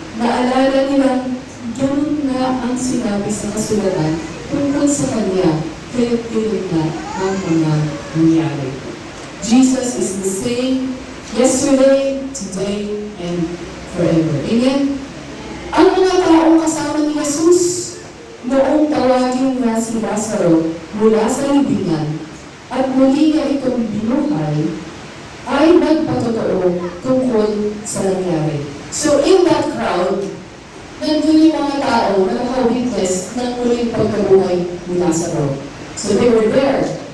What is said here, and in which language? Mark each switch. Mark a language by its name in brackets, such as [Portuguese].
[Filipino] Naalala nilang ganun nga ang sinabi sa kasulatan tungkol sa Kanya, kaya't yun na ang mga nangyari. [English] Jesus is the same yesterday, today, and forever. Amen? [Filipino] Ang mga taong kasama ni Jesus noong tawagin niya si Lazaro mula sa libingan at muli niya itong binuhay, ay nagpatotoo tungkol sa nangyari. [English] So in that crowd, [Filipino] nandun yung mga tao na nakawitness ng muling pagkabuhay ni Lazaro. [English] So they were there.